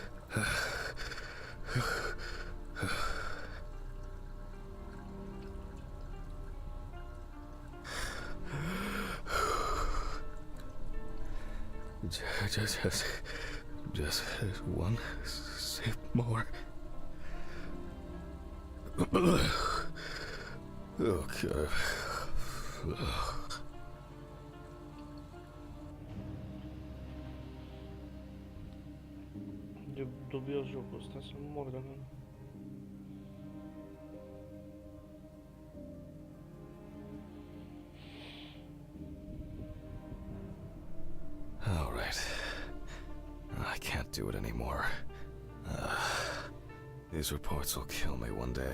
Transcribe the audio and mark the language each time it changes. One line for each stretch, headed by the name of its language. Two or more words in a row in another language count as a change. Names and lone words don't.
English: Just one sip more. Okay.
Romanian: E dubios jocul ăsta, să nu mor dacă nu.
English: All right. I can't do it anymore. These reports will kill me one day.